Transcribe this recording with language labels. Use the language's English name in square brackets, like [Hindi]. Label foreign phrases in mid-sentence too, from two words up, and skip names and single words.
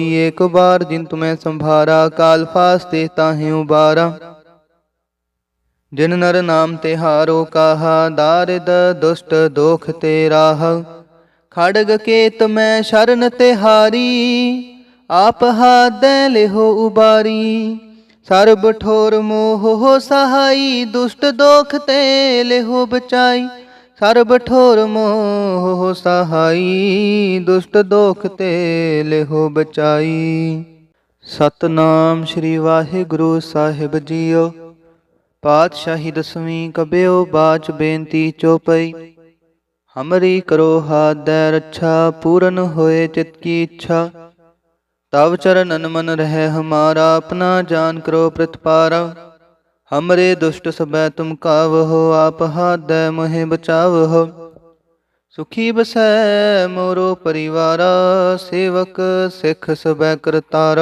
[Braj] एक बार जिन तुम्हें संभारा, काल फास्ते ताहि उबारा। जिन नर नाम तिहारो काहा, दारिद दुष्ट दोख ते राह। खड़ग केत मैं शरण तिहारी, आप हाथ दे लेहो उबारी। सरब ठोर मोह सहाई, दुष्ट दोख ते लिहो बचाई। सरब ठोर मोह सहाई, दुष्ट दोख ते लिहो बचाई। [Punjabi] ਸਤਨਾਮ ਸ੍ਰੀ ਵਾਹਿਗੁਰੂ ਸਾਹਿਬ ਜੀਓ। ਪਾਤਸ਼ਾਹੀ ਦਸਵੀਂ ਕਬਿਓ ਬਾਚ ਬੇਨਤੀ ਚੋਪਈ। [Braj] हमरी करो हाथ दै रच्छा, पूरन होए चित की इच्छा। तब चरणन मन रहे हमारा, अपना जान करो प्रतिपारा। हमरे दुष्ट सबै तुम कावहो, आप हाथ दे मोहे बचावहो। सुखी बसै मोरो परिवारा, सेवक सिख सबै करतारा।